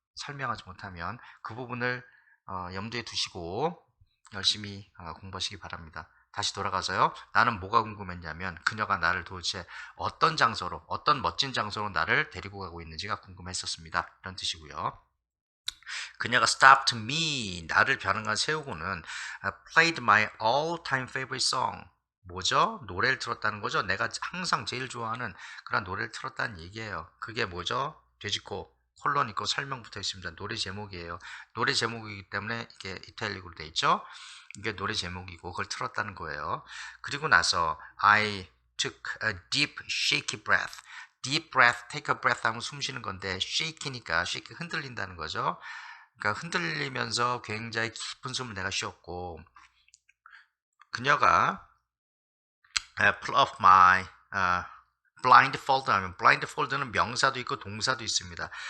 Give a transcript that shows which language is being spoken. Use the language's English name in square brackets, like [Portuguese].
[Korean] 설명하지 못하면 그 부분을 염두에 두시고 열심히 공부하시기 바랍니다. 다시 돌아가서요. 나는 뭐가 궁금했냐면 그녀가 나를 도대체 어떤 장소로 어떤 멋진 장소로 나를 데리고 가고 있는지가 궁금했었습니다. 이런 뜻이고요. 그녀가 [English] stopped me [Korean] 나를 벼랑간 세우고는 [English] played my all-time favorite song [Korean] 뭐죠? 노래를 틀었다는 거죠. 내가 항상 제일 좋아하는 그런 노래를 틀었다는 얘기예요. 그게 뭐죠? 돼지코 콜론 있고 설명 붙어 있습니다. 노래 제목이에요. 노래 제목이기 때문에 이게 이탈리아로 돼 있죠. 이게 노래 제목이고 그걸 틀었다는 거예요. 그리고 나서 [English] I took a deep shaky breath. [Korean] deep breath, [English] take a breath [Korean] 하면 숨 쉬는 건데 shaky니까 shake 흔들린다는 거죠. 그러니까 흔들리면서 굉장히 깊은 숨을 내가 쉬었고 그녀가 [English] pull off my blindfold [Korean] 하면 blindfold는 명사도 있고 동사도 있습니다.